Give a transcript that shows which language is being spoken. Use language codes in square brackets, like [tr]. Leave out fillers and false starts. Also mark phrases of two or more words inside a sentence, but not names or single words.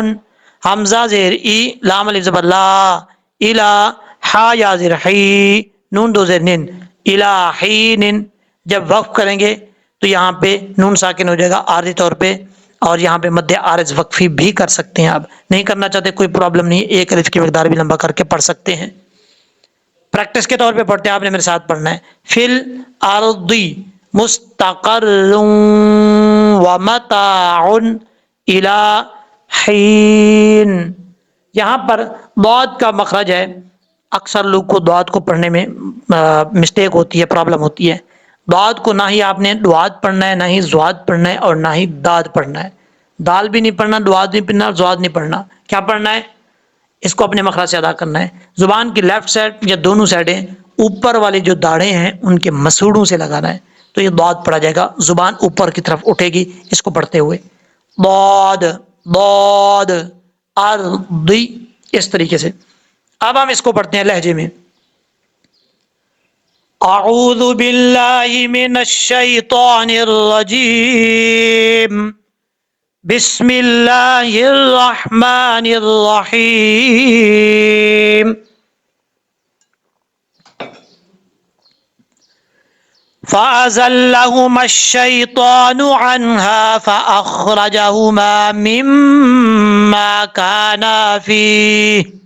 [ur] حمزہ زیر ای، لام الف زبر لا، الا، ہا یا زیر حی، نون دو زیر نن، الہین. جب وقف کریں گے تو یہاں پہ نون ساکن ہو جائے گا عارضی طور پہ، اور یہاں پہ مد عارض وقفی بھی کر سکتے ہیں. آپ نہیں کرنا چاہتے کوئی پرابلم نہیں، ایک الف کی مقدار بھی لمبا کر کے پڑھ سکتے ہیں. پریکٹس کے طور پہ پڑھتے ہیں، آپ نے میرے ساتھ پڑھنا ہے. [ar] فل ارضی مستقر ومتاع الی حین. [ur] یہاں پر ضاد کا مخرج ہے، اکثر لوگ کو ضاد کو پڑھنے میں مسٹیک ہوتی ہے، پرابلم ہوتی ہے. ضاد کو نہ ہی آپ نے ضاد پڑھنا ہے، نہ ہی زواد پڑھنا ہے، اور نہ ہی داد پڑھنا ہے. دال بھی نہیں پڑھنا، ضاد نہیں پڑھنا، زواد نہیں پڑھنا. کیا پڑھنا ہے؟ اس کو اپنے مخرج سے ادا کرنا ہے. زبان کی [en] left side [ur] یا دونوں سائڈیں اوپر والی جو داڑھیں ہیں ان کے مسوڑوں سے لگانا ہے تو یہ ضاد پڑھا جائے گا. زبان اوپر کی طرف اٹھے گی اس کو پڑھتے ہوئے. ضاد ضاد ارضی، اس طریقے سے. اب ہم اس کو پڑھتے ہیں لہجے میں. [ar] اعوذ باللہ من الشیطان الرجیم، بسم اللہ الرحمن الرحیم. فأزلهما الشيطان عنها فأخرجهما مما كانا فيه